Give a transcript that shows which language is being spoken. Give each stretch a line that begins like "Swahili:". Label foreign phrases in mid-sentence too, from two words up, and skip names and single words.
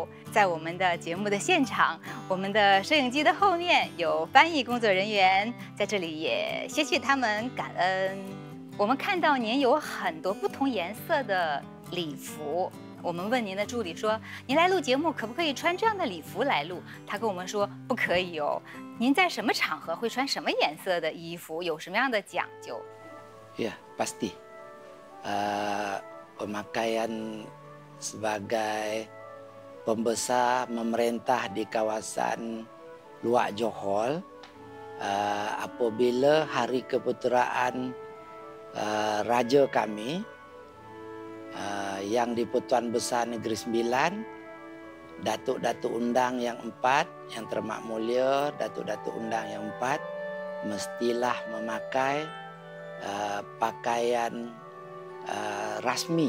Chinese: 在我们的节目的现场，我们的摄影机的后面有翻译工作人员，在这里也谢谢他们，感恩。我们看到您有很多不同颜色的礼服。我们问您的助理说：“您来录节目，可不可以穿这样的礼服来录？” 他跟我们说：“不可以哦。” 您在什么场合会穿什么颜色的衣服？有什么样的讲究？
Malay: Ya, pasti. Pemakaian sebagai pembesar memerintah di kawasan Luak Johor, apabila hari keputeraan raja kami yang di Pertuan Besar Negeri Sembilan, Datuk-Datuk Undang yang 4, yang termak mulia Datuk-Datuk Undang yang 4 mestilah memakai pakaian rasmi.